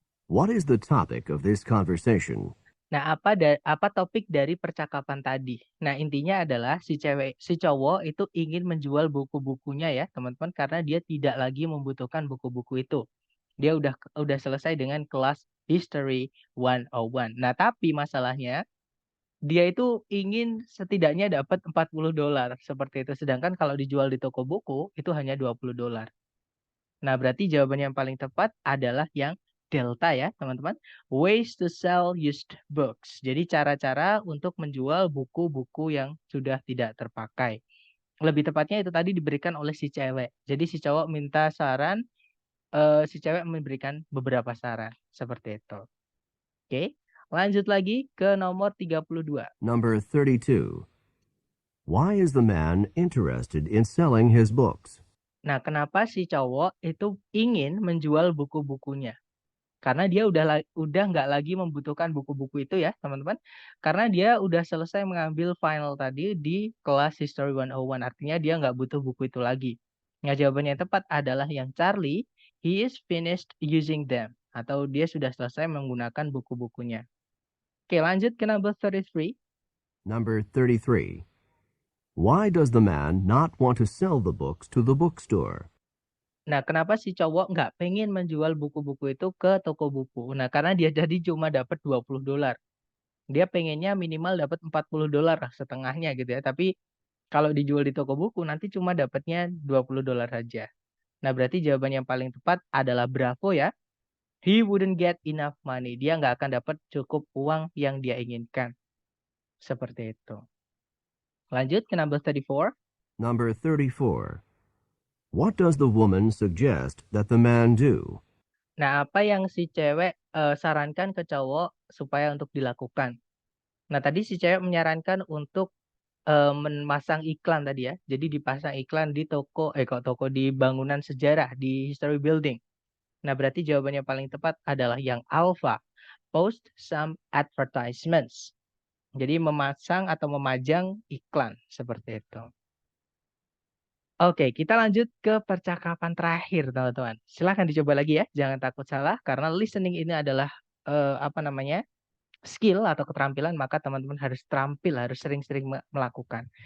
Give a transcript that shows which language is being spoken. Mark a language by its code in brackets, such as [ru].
[en] What is the topic of this conversation? [id] Nah, apa topik dari percakapan tadi? Nah, intinya adalah si cowok itu ingin menjual buku-bukunya ya, teman-teman, karena dia tidak lagi membutuhkan buku-buku itu. Dia udah selesai dengan kelas History 101. Nah, tapi masalahnya dia itu ingin setidaknya dapat $40 seperti itu. Sedangkan kalau dijual di toko buku itu hanya $20. Nah, berarti jawaban yang paling tepat adalah yang delta ya, teman-teman. [en] Ways to sell used books. [id] Jadi cara-cara untuk menjual buku-buku yang sudah tidak terpakai. Lebih tepatnya itu tadi diberikan oleh si cewek. Jadi si cowok minta saran, si cewek memberikan beberapa saran. Seperti itu. Oke, lanjut lagi ke nomor 32. [en] Number 32. Why is the man interested in selling his books? [id] Nah, kenapa si cowok itu ingin menjual buku-bukunya? Karena dia udah nggak lagi membutuhkan buku-buku itu ya, teman-teman. Karena dia udah selesai mengambil final tadi di kelas History 101. Artinya dia nggak butuh buku itu lagi. Nah, jawabannya yang tepat adalah yang Charlie. [en] He is finished using them. [id] Atau dia sudah selesai menggunakan buku-bukunya. Oke, lanjut ke number 33. [en] Number 33. Why does the man not want to sell the books to the bookstore? [id] Nah, kenapa si cowok nggak pengen menjual buku-buku itu ke toko buku? Nah, karena dia tadi cuma dapat $20. Dia pengennya minimal dapat $40 lah, setengahnya gitu ya. Tapi kalau dijual di toko buku nanti cuma dapatnya $20 saja. Nah, berarti jawaban yang paling tepat adalah bravo ya. [en] He wouldn't get enough money. [id] Dia nggak akan dapat cukup uang yang dia inginkan. Seperti itu. Lanjut ke number 34. [en] Number 34. What does the woman suggest that the man do? [id] Nah, apa yang si cewek sarankan ke cowok supaya untuk dilakukan? Nah, tadi si cewek menyarankan untuk memasang iklan tadi ya. Jadi dipasang iklan di toko di bangunan sejarah, di history building. Nah, berarti jawabannya paling tepat adalah yang alpha. [en] Post some advertisements. [id] Jadi memasang atau memajang iklan seperti itu. Oke, kita lanjut ke percakapan terakhir, teman-teman. Silahkan dicoba lagi ya, jangan takut salah karena listening ini adalah skill atau keterampilan, maka teman-teman harus terampil, harus sering-sering melakukan.